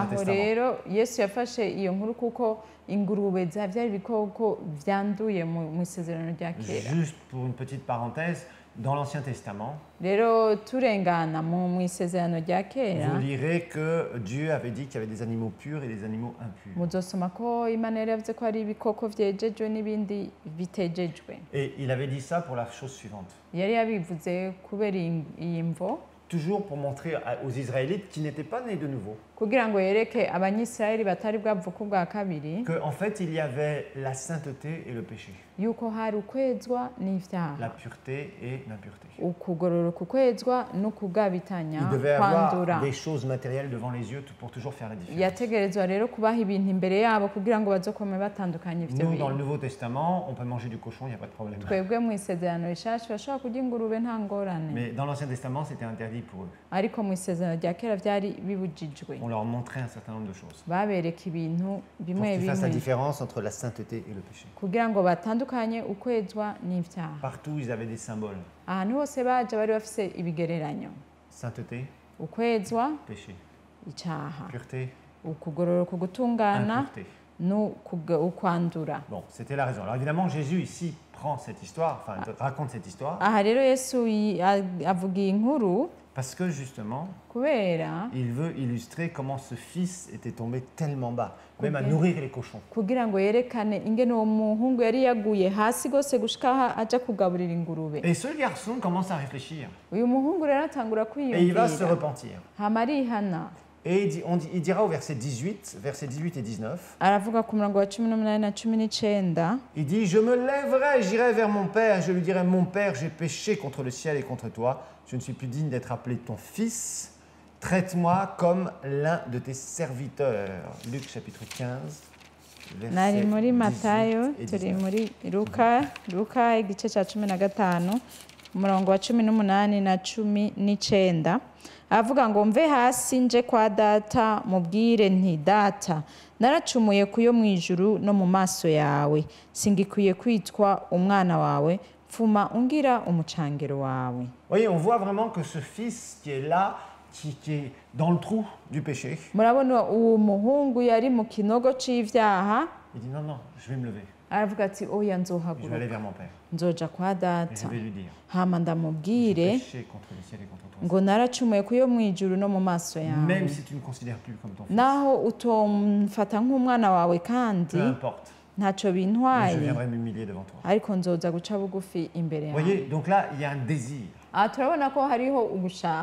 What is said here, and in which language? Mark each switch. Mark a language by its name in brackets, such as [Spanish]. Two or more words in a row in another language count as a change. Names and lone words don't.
[Rundi] aho [French] Testament. [Rundi] rero yesu yafashe iyo nkuru kuko ingurube byari ibikoko byanduye mu isezerano rya kera. [French] Juste pour une petite parenthèse, dans l'Ancien Testament, [Rundi] rero turengana mu isezerano rya kera [French] vous lirez que Dieu avait dit qu'il y avait des animaux purs et des animaux impurs. [Rundi] muzosoma ko imana yari yavuze ko hari ibikoko vyejejwe n'ibindi bitejejwe. [French] Et il avait dit ça pour la chose suivante. [Rundi] yari yabivuze kubera iyi mvo [French] Toujours pour montrer aux Israélites qui n'étaient pas nés de nouveau, [Rundi] kugira ngo yereke abanyisirayeli batari bwavuka ubwa kabiri [French] qu'en fait il y avait la sainteté et le péché, [Rundi] yuko hari ukwezwa [French] la [Rundi] n'ivyaha, [French] pureté et l'impureté. [Rundi] ukugororoka ukwezwa no kugabitanya [French] Il devait avoir [Rundi] kwandura. [French] des choses matérielles devant les yeux pour toujours faire la différence. [Rundi] yategerezwa rero kubaha ibintu imbere yabo kugira ngo bazokome batandukanye ivyo [French] Nous, dans le [Rundi] bintu. [French] Nouveau Testament, on peut manger du cochon, il n'y a pas de problème. [Rundi] twebwe mu isezerano rishasha bashobora kurya ingurube nta ngorane, [French] Mais dans l'Ancien Testament, c'était interdit pour eux. [Rundi] ariko mu isezerano rya kera vyari bibujijwe. [French] On leur montrait un certain nombre de choses [Rundi] babereka ibintu [French] pour [Rundi] bimwe [French] qu'ils fassent la [Rundi] bimwe [French] différence entre la sainteté et le péché. [Rundi] kugira ngo batandukanye ukwezwa n'ivyaha. [French] Partout, ils avaient des symboles. [Rundi] ahantu hose baja bari bafise ibigereranyo: [French] Sainteté, [Rundi] ukwezwa, [French] péché. [Rundi] icaha, [French] Pureté, [Rundi] ukugororoka, ugutungana [French] impureté. [Rundi] ukwandura. [French] Bon, c'était la raison. Alors évidemment, Jésus ici prend cette histoire, enfin raconte cette histoire, [Rundi] aha rero yesu avuga iyi nkuru [French] parce que justement, [Rundi] kubera [French] il veut illustrer comment ce fils était tombé tellement bas, même à Ok. nourrir les cochons. [Rundi] kugira ngo yerekane ingene uwo muhungu yari yaguye hasi gose gushika aho aja kugaburira ingurube. [French] Et ce garçon commence à réfléchir [Rundi] uyu muhungu rero atangura [French] et il va se [Rundi] kwiyumvira [French] repentir. [Rundi] hama arihana. [French] Et il dira au verset 18 et 19, [Rundi] aravuga ku murongo wa 18 na 19, [French] il dit « Je me lèverai, j'irai vers mon père, je lui dirai, mon père, j'ai péché contre le ciel et contre toi, je ne suis plus digne d'être appelé ton fils. traite-moi comme l'un de tes serviteurs. Luc chapitre 15, [Rundi] nari [French] versets [Rundi] muri [French] 18 [Rundi] matayo [French] et [Rundi] turi [French] 19. [Rundi] muri luka igice cya 15 umurongo wa 18 na 19 avuga ngo mve hasi nje kwa data mubwire nti data naracumuye kuyo mu ijuru no mu maso yawe singikwiye kwitwa umwana wawe pfuma ungira umucangero wawe. [French] Voyez, on voit vraiment que ce fils qui est là, qui est dans le trou du péché, [Rundi] murabona uwo muhungu yari mu kinogo c'ivyaha [French] il dit non, non, je vais me lever, [Rundi] aravuga ati oya [French] je vais aller [Rundi] nzohaguruka [French] vers mon Père. [Rundi] nzoja kwa [French] Et je [Rundi] data [French] vais lui dire, [Rundi] hama [French] j'ai [Rundi] ndamubwire [French] péché contre le ciel et contre toi. [Rundi] ngo naracumuye kuyo mu ijuru no mu maso yawe [French] Même si tu ne me considères plus comme ton fils, [Rundi] naho utomfata nk'umwana wawe [French] peu [Rundi] kandi [French] importe, [Rundi] ntaco [French] mais je [Rundi] bintwaye [French] viendrai m'humilier devant toi. [Rundi] ariko nzoza guca bugufi imbere [French] Vous [Rundi] yawe. [French] voyez, donc là, il y a un désir, [Rundi] Aha turabona ko hariho ugushaka